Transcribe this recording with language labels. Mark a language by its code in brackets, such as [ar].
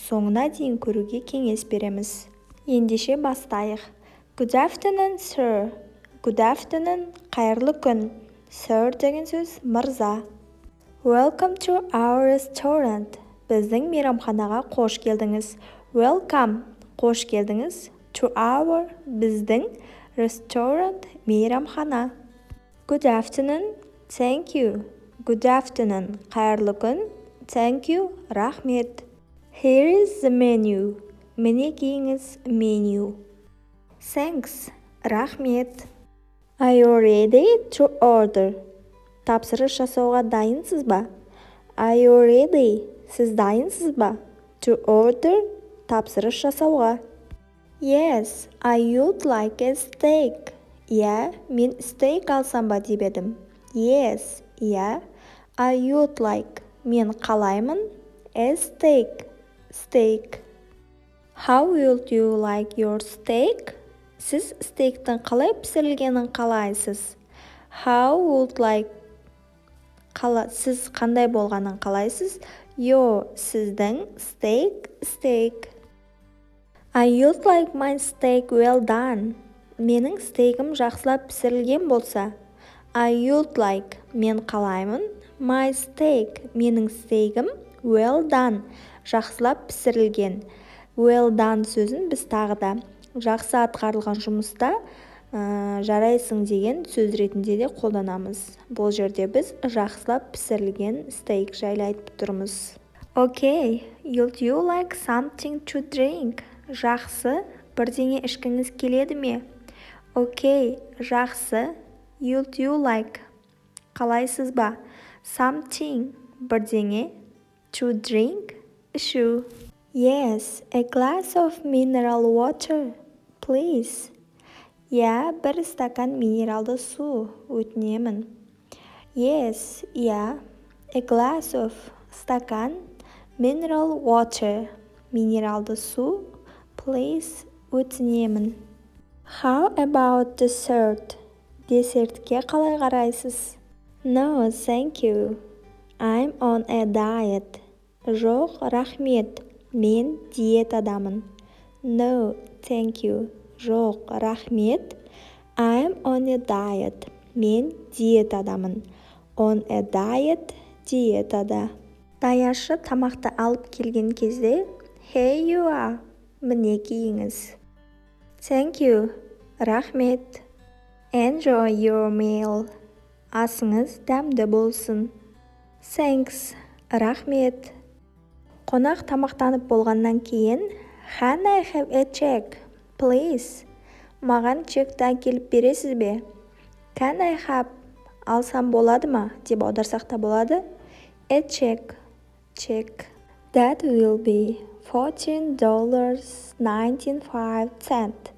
[kk] Соңына дейін көруге кеңес береміз. Ендеше бастайық. [en] Good afternoon, sir. Good afternoon, [kk] қайырлы күн. Sir деген сөз мырза. [en] Welcome to our restaurant. [kk] Біздің мейрамханаға қош келдіңіз. [en] Welcome, [kk] қош келдіңіз. [en] To our, [kk] біздің, [en] restaurant, [kk] мейрамхана. [en] Good afternoon, thank you. Good afternoon, [kk] қайырлы күн. [en] Thank you, [kk] рахмет. [en] Here is the menu. [kk] Мінекейіңіз menu. [en] Thanks, [kk] рахмет. [en] Are you ready to order? [kk] Тапсырыс жасауға дайынсыз ба? [en] Are you ready? [kk] Сіз дайынсыз ба? [en] To order? [kk] Тапсырыс жасауға. [en] Yes, I would like a steak. [kk] Иә, мен стейк алсам ба деп едім. [en] Yes, [kk] иә. [en] I would like. [kk] Мен қалаймын. [en] A steak. Steak. How would you like your steak? [kk] Сіз стейктің қалай пісірілгенін қалайсыз? [en] How would like. [kk] Сіз қандай болғанын қалайсыз? [en] Your, [kk] сіздің, [en] steak, steak. I would like my steak well done. [kk] Менің стейкім жақсылап пісірілген болса. [en] I would like. [kk] Мен қалаймын. [en] My steak. [kk] Менің стейкім [en] well done. [kk] Жақсылап пісірілген. [en] Well done [kk] сөзін біз тағы да жақсы атқарылған жұмыста жарайсың деген сөз ретінде де қолданамыз. Бұл жерде біз жақсылап пісірілген стейк жайлы айтып тұрмыз. [en] Okay, would you like something to drink? [kk] Жақсы, бірдеңе ішкіңіз келеді ме? [en] Okay, [kk] жақсы. [en] Would you like? [kk] Қалайсыз ба? [en] Something, [kk] бірдеңе. [en] To drink, [kk] ішу. [en] Yes, a glass of mineral water. Please. [kk] Я, бір стакан минералды су, өтінемін. [en] Yes, [kk] я, [en] a glass of, [kk] стакан, [en] mineral water, [kk] минералды су, [en] please, [kk] өтінемін. [en] How about dessert? [kk] Десертке қалай қарайсыз? [en] No, thank you. I'm on a diet. [kk] Жоқ, рахмет, мен диетадамын. [en] No, thank you. [kk] Жоқ, рахмет. [en] I'm on a diet. [kk] Мен диетадамын. [en] On a diet, [kk] диетада. Даяшы тамақты алып келген кезде, [en] Here you are. [kk] Мінекейіңіз. [en] Thank you. [kk] Рахмет. [en] Enjoy your meal. [kk] Асыңыз дәмді болсын. [en] Thanks. [kk] Рахмет. Қонақ тамақтанып болғаннан кейін, [en] Can I have a check? Please. [kk] Маған чекті әкеліп бересіз бе? [en] Can I have? [kk] Алсам болады ма? Деп аударсақ та болады. [en] A check. Check. That will be $14.95.